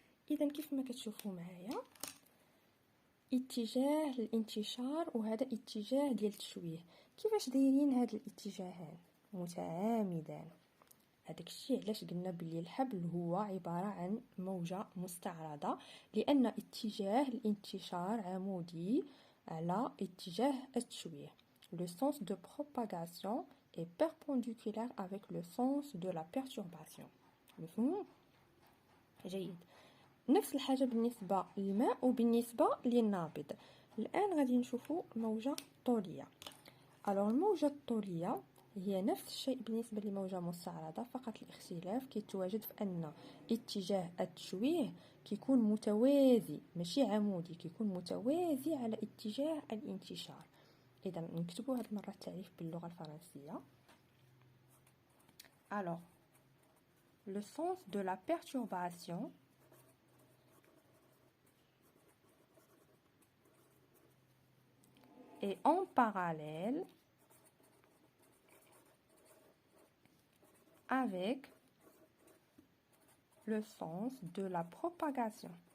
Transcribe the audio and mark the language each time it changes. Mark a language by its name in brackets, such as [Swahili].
[Arabic] اذا كيف ما كتشوفوا معايا اتجاه الانتشار وهذا اتجاه ديال التشويه، كيفاش دايرين هاد الاتجاهان متعامدان. هذاك الشيء علاش قلنا بلي الحبل هو عباره عن موجه مستعرضه، لان اتجاه الانتشار عمودي على اتجاه التشويه. [French] Le sens de propagation est perpendiculaire avec le sens de la perturbation. [Arabic] مفهوم؟ جيد. نفس الحاجه بالنسبه للماء وبالنسبه للنابض. الان غادي نشوفوا الموجه الطوليه. الموجه الطوليه هي نفس الشيء بالنسبه للموجه المستعرضه، فقط الاختلاف كيتواجد في ان اتجاه التشويه كيكون متوازي ماشي عمودي، كيكون متوازي على اتجاه الانتشار. اذا نكتبوا هذه المره التعريف باللغه الفرنسيه. [French] Alors le sens de la perturbation et en parallèle avec le sens de la propagation.